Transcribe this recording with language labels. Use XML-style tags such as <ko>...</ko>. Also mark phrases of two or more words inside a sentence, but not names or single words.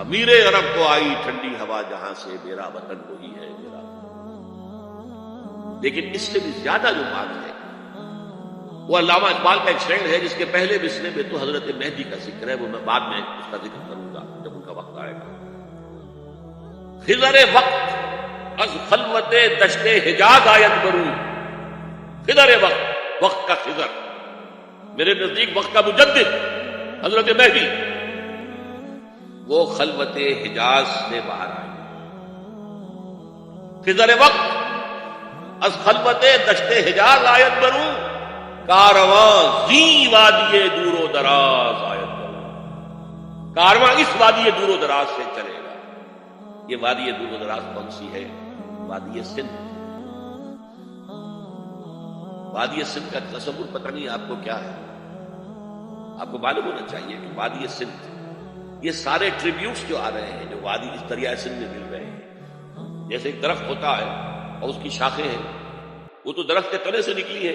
<ur>میرے عرب کو آئی ٹھنڈی ہوا جہاں سے، میرا وطن وہی ہے میرا وطن۔ لیکن اس سے بھی زیادہ جو بات ہے وہ علامہ اقبال کا ایک شعر ہے جس کے پہلے مصرعے میں تو حضرت مہدی کا ذکر ہے، وہ میں بعد میں اس کا ذکر کروں گا جب ان کا وقت آئے گا۔</ur> <fa>خضر وقت از خلوت دشت حجاز آید برو،</fa> <ur>خضر وقت، وقت کا خضر، میرے نزدیک وقت کا مجدد حضرت مہدی، وہ خلوت حجاز سے باہر آئے۔</ur> <fa>خضر وقت از خلوت دشت حجاز آید برو، کارواں زی وادی دور و دراز آید برو،</fa> <ur>کارواں اس وادی دور و دراز سے چلے گا۔ یہ وادی دور و دراز کون سی ہے؟ وادی سندھ۔ وادی سندھ کا تصور پتہ نہیں آپ کو کیا ہے، آپ کو معلوم ہونا چاہیے کہ وادی سندھ، یہ سارے ٹریبیوٹس جو آ رہے ہیں جو وادی اس دریائے سندھ میں مل رہے ہیں، جیسے ایک درخت ہوتا ہے اور اس کی شاخیں ہیں، وہ تو درخت کے تنے سے نکلی ہے۔</ur>